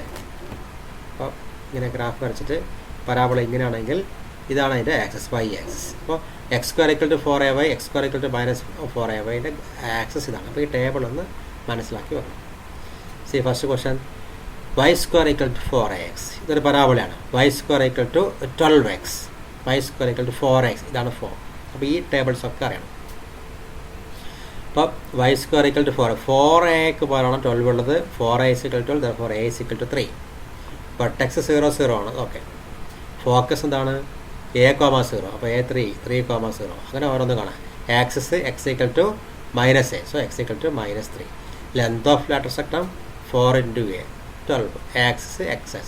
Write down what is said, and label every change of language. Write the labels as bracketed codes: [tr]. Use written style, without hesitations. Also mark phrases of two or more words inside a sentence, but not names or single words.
[ml] അപ്പോൾ ഇങ്ങനെ ഗ്രാഫ് വരച്ചിട്ട് പരാബോള ഇങ്ങനെയാണെങ്കിൽ ഇതാണ് അതിൻ്റെ ആക്സിസ്, y ആക്സിസ്. അപ്പോൾ x² 4ay x² -4ay ആക്സിസ് ഇതാണ്. അപ്പോൾ ഈ ടേബിൾ ഒന്ന് മനസ്സിലാക്കി വെക്കണം. [en] see first question, [ml] y² 4ax ഇതൊരു പരാബോളയാണ്. y² 12x y² 4x ഇതാണ് 4. അപ്പോൾ ഈ ടേബിൾസ് ഒക്കെ അറിയണം. അപ്പോൾ y² 4aക്ക് പോലാണ് 12 ഉള്ളത്. [en] 4a = 12, therefore a = 3. [ml] വെർട്ടെക്സ് 0 0 ആണ്. ഓക്കെ, ഫോക്കസ് എന്താണ് a,0. അപ്പോൾ a 3,0. അങ്ങനെ ഓരോന്ന് കാണാം. ആക്സിസ് x = -a, സോ x = -3. [en] length of latus rectum [ml] 4 × a 12, ആക്സിസ് x ആക്സിസ്.